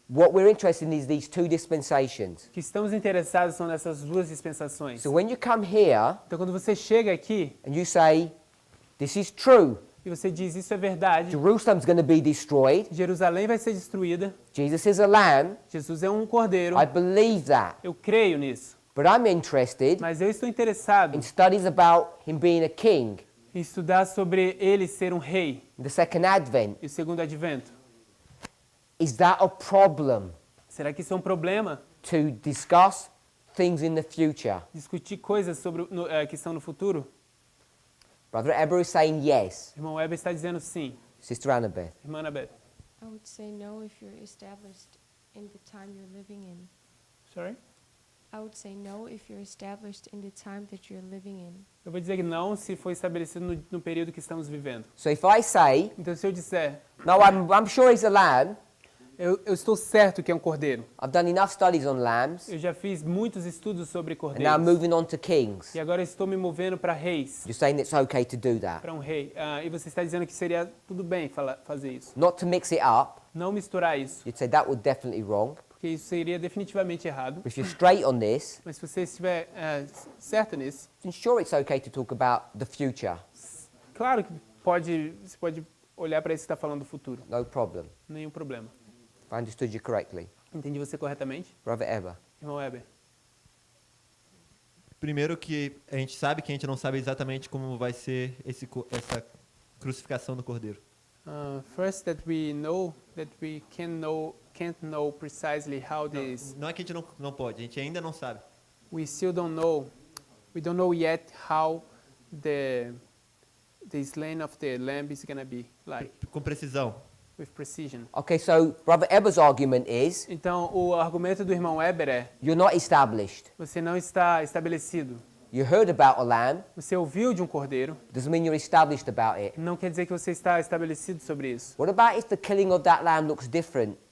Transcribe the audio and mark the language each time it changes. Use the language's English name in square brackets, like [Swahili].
[English] What we're interested in is these two dispensations. [Portuguese] O que estamos interessados são nessas duas dispensações. [English] So when you come here [Portuguese] Então, quando você chega aqui [English] and you say, this is true, [Portuguese] e você diz isso é verdade, [English] Jerusalem's going to be destroyed, [Portuguese] Jerusalém vai ser destruída, [English] Jesus is a lamb, [Portuguese] Jesus é um cordeiro, [English] I believe that. [Portuguese] eu creio nisso. [English] But I'm interested [Portuguese] Mas eu estou interessado [English] in studies about him being a king, [Portuguese] em estudar sobre ele ser um rei [English] the second advent. [Portuguese] e o segundo advento. [English] Is that a problem [Portuguese] Será que isso é um problema? [English] to discuss things in the future? [Portuguese] Discutir coisas sobre que estão no futuro? [English] Brother Eber is saying yes. [Portuguese] Irmão Weber está dizendo sim. [English] Sister Annabeth. [Portuguese] Irmã Anabeth. [English] I would say no if you're established in the time you're living in. Sorry? I would say no if you're established in the time that you're living in. [Portuguese] Eu vou dizer que não se foi estabelecido no período que estamos vivendo. [English] So if I say, [Portuguese] Então, se eu disser, [English] no, I'm sure he's a lamb, [Portuguese] Eu estou certo que é um cordeiro. [English] I've done enough studies on lambs, [Portuguese] Eu já fiz muitos estudos sobre [English] and now I'm [Portuguese] cordeiros. [English] moving on to kings. [Portuguese] E agora eu estou me movendo para reis, [English] You're saying it's okay to do that. [Portuguese] para um rei. E você está dizendo que seria tudo bem fazer isso. [English] Not to mix it up. [Portuguese] Não misturar isso, [English] You'd say that would definitely wrong. [Portuguese] porque isso seria definitivamente errado. [English] But if you're straight on this, [Portuguese] Mas se você estiver certo nisso, [English] then sure it's okay to talk about the future. [Portuguese] claro que você pode olhar para isso que está falando do futuro. [English] No problem. [Portuguese] Nenhum problema. [English] If I understood you correctly. [Portuguese] Entendi você corretamente? [English] Brother Eber. [Portuguese] Irmão Weber. Primeiro que a gente sabe que a gente não sabe exatamente como vai ser essa crucificação do cordeiro. [English] First, that we can't know precisely how this. [Portuguese] Não é que a gente não pode, a gente ainda não sabe. [English] We still don't know. We don't know yet how the slaying of the lamb is gonna be like. [Portuguese] Com precisão. [English] With precision. Okay, so Brother Eber's argument is [Portuguese] Então, o argumento do irmão Weber é: [English] you're not established. [Portuguese] você não está estabelecido. [English] You heard about a lamb, [Portuguese] Você ouviu de um cordeiro, [English] doesn't mean you're established about it. [Portuguese] não quer dizer que você está estabelecido sobre isso. [English] What about if the killing of that lamb looks different?